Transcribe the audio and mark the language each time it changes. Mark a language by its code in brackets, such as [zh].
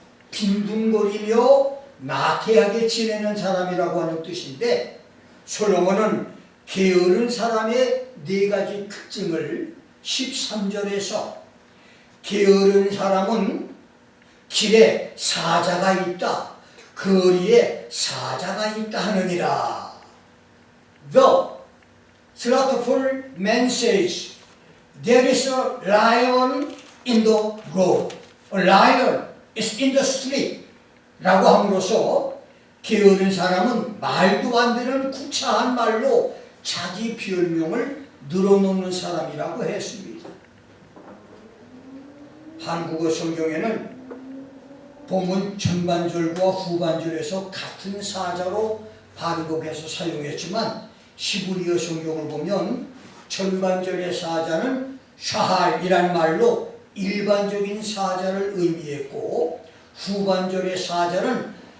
[ko] 빈둥거리며 나태하게 지내는 사람이라고 하는 뜻인데, 솔로몬은 게으른 사람의 네 가지 특징을 13절에서 게으른 사람은 길에 사자가 있다, 거리에 사자가 있다 하느니라. [en] The slothful man says, there is a lion in the road. A lion is in the street. [ko] 라고 함으로써 게으른 사람은 말도 안 되는 구차한 말로 자기 별명을 늘어놓는 사람이라고 했습니다. 한국어 성경에는 본문 전반절과 후반절에서 같은 사자로 반복해서 사용했지만 히브리어 성경을 보면 전반절의 사자는 샤할이란 말로 일반적인 사자를 의미했고, 후반절의 사자는